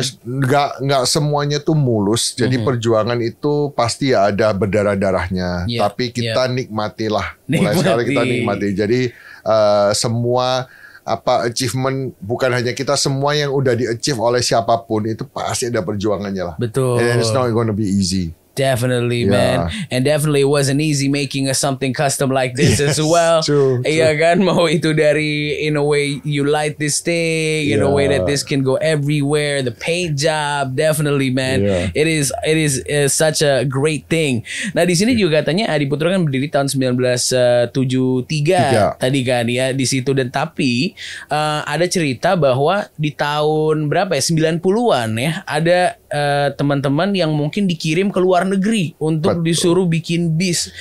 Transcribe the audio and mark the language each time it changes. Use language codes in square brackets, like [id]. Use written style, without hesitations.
[id] Nggak semuanya tuh mulus. Jadi perjuangan itu pasti ya ada berdarah-darahnya. Tapi kita nikmatilah. Mulai sekarang kita nikmati. Jadi semua achievement, bukan hanya kita, semua yang udah di-achieve oleh siapapun itu pasti ada perjuangannya lah. Betul. [en] And it's not gonna be easy. Definitely, man. And definitely it wasn't easy making something custom like this as well. True. [id] Iya kan, mau itu dari [en] in a way you light this thing, in a way that this can go everywhere. The paint job, definitely, man. It is such a great thing. [id] Nah di sini juga katanya Adi Putro kan berdiri tahun 1973 tadi kan ya di situ, dan tapi ada cerita bahwa di tahun berapa ya, 90-an ya, ada teman-teman yang mungkin dikirim ke luar negeri untuk disuruh bikin bis.